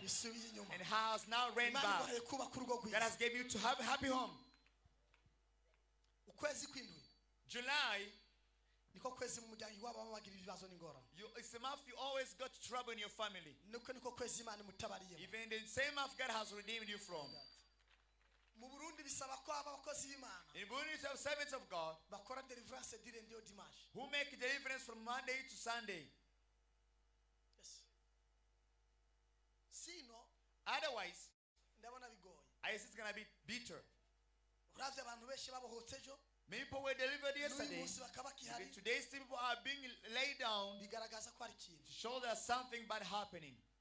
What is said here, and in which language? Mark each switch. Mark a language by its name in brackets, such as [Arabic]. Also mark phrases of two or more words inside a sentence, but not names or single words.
[Rundi] bisubiye inyuma [English] and has now ran [Rundi] Imana [English] back. [Rundi] ibahaye kubaka urugo [English] God [Rundi] rwiza [English] has gave you to have a happy home. [Rundi] ukwezi kw'indwi [English] July, [Rundi] niko kwezi mu muryango iwabo baba bagira ibibazo n'ingorane [English] it's a month you always got trouble in your family. [Rundi] niko kwezi Imana imutabariyemo [English] Even the same month God has redeemed you from. [Rundi] mu Burundi bisaba ko aba abakozi b'Imana [English] In Burundi, you have servants of God [Rundi] bakora deliverance [French] du lundi au dimanche [English] who make deliverance from Monday to Sunday. [Rundi] yes sino [English] Otherwise, [Rundi] ndabona bigoye [English] I guess it's going to be bitter. [Rundi] uravye abantu benshi babohotse ejo [English] Many people were delivered [Rundi] n'uyu [English] yesterday. [Rundi] munsi bakaba bakihari [English] Even today, still people are being laid down [Rundi] bigaragaza ko hari ikintu [English] to show there's something bad happening.